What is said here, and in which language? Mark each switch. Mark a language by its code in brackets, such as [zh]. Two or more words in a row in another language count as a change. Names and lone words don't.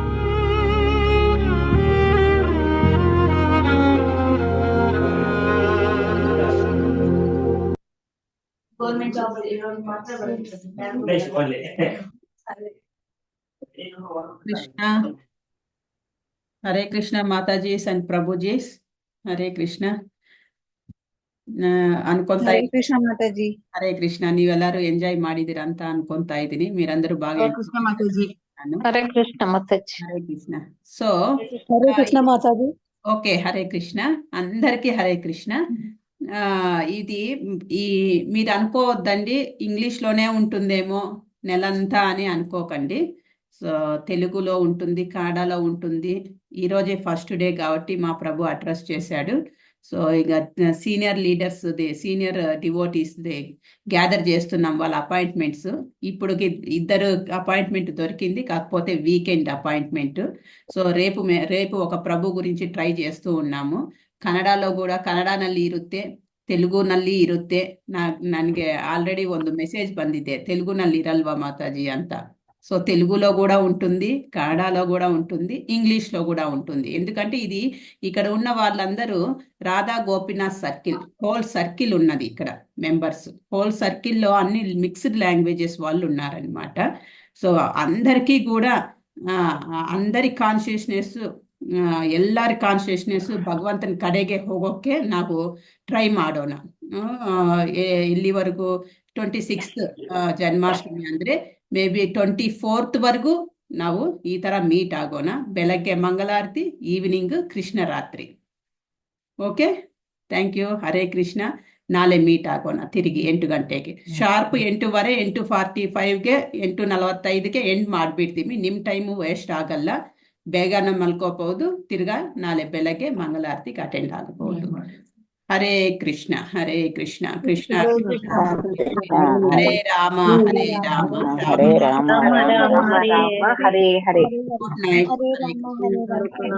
[en] Krishna, Hare Krishna, Mataji's and Prabhuji's. Hare Krishna. [kn] ಅನ್ಕೊಂತಾ ಹರೇ ಕೃಷ್ಣ ಮಾತಾಜಿ. ಹರೇ ಕೃಷ್ಣ. ನೀವೆಲ್ಲರೂ ಎಂಜಾಯ್ ಮಾಡಿದಿರ ಅಂತ ಅನ್ಕೊಂತಾ ಇದ್ದೀನಿ. [te] మీరందరూ బాగా [kn] ಹರೇ ಕೃಷ್ಣ ಮಾತಾಜಿ. ಹರೇ ಕೃಷ್ಣ ಮಾತಾಜಿ. [te] హరే కృష్ణ. సో హరే కృష్ణ మాతాజీ. ఓకే, హరే కృష్ణ. అందరికీ హరే కృష్ణ. ఇది మీరు అనుకోవద్దండి ఇంగ్లీష్లోనే ఉంటుందేమో నెలంతా అని అనుకోకండి. సో తెలుగులో ఉంటుంది, కన్నడలో ఉంటుంది. ఈరోజే [en] first day [te] కాబట్టి మా ప్రభు అడ్రస్ చేశాడు. సో ఇక [en] senior leaders senior devotees gather [te] చేస్తున్నాం వాళ్ళ అపాయింట్మెంట్స్. ఇప్పుడు 2 అపాయింట్మెంట్ దొరికింది, కాకపోతే [en] weekend appointment. [te] సో రేపు ఒక ప్రభు గురించి ట్రై చేస్తూ ఉన్నాము. [kn] ಕನ್ನಡలో ಕೂಡ ಕನ್ನಡನಲ್ಲಿ ಇರುತ್ತೆ, ತೆಲುಗುನಲ್ಲಿ ಇರುತ್ತೆ. ನನಗೆ ಆಲ್ರೆಡಿ ಒಂದು ಮೆಸೇಜ್ ಬಂದಿದೆ, ತೆಲುಗುನಲ್ಲಿ ಇರಲ್ವಾ ಮಾತಾಜಿ ಅಂತ. [te] సో తెలుగులో కూడా ఉంటుంది, కన్నడలో కూడా ఉంటుంది, ఇంగ్లీష్లో కూడా ఉంటుంది. ఎందుకంటే ఇది ఇక్కడ ఉన్న వాళ్ళందరూ రాధా గోపీనాథ్ సర్కిల్, [en] whole circle [te] ఉన్నది ఇక్కడ మెంబర్స్. హోల్ సర్కిల్లో అన్ని [en] mixed languages [te] వాళ్ళు ఉన్నారనమాట. సో అందరికీ కూడా అందరి [kn] ಕಾನ್ಶಿಯಸ್ನೆಸ್, ಎಲ್ಲರ ಕಾನ್ಶಿಯಸ್ನೆಸ್ ಭಗವಂತನ ಕಡೆಗೆ ಹೋಗೋಕ್ಕೆ ನಾವು ಟ್ರೈ ಮಾಡೋಣ. ಇಲ್ಲಿವರೆಗೂ 26th ಜನ್ಮಾಷ್ಟಮಿ ಅಂದರೆ [en] may be [kn] 24th ವರೆಗೂ ನಾವು ಈ ಥರ ಮೀಟ್ ಆಗೋಣ. ಬೆಳಗ್ಗೆ ಮಂಗಳಾರತಿ, ಈವ್ನಿಂಗ್ ಕೃಷ್ಣ ರಾತ್ರಿ. [en] okay, thank you. [kn] ಹರೇ ಕೃಷ್ಣ. ನಾಳೆ ಮೀಟ್ ಆಗೋಣ ತಿರುಗಿ 8 ಗಂಟೆಗೆ ಶಾರ್ಪ್. 8:15, 8:45ಗೆ, 8:45ಗೆ ಎಂಡ್ ಮಾಡಿಬಿಡ್ತೀವಿ. ನಿಮ್ಮ [en] time waste [kn] ಆಗಲ್ಲ. ಬೇಗನ ಮಲ್ಕೋಬಹುದು. ತಿರ್ಗಾ ನಾಳೆ ಬೆಳಗ್ಗೆ ಮಂಗಳಾರತಿಗೆ ಅಟೆಂಡ್ ಆಗಬಹುದು. ಹರೇ ಕೃಷ್ಣ, ಹರೇ ಕೃಷ್ಣ, ಕೃಷ್ಣ ಹರೇ ರಾಮ, ಹರೇ ರಾಮ, ಹರೇ ರಾಮ, ರಾಮ ರಾಮ, ಹರೇ ಹರೇ. [en] good night.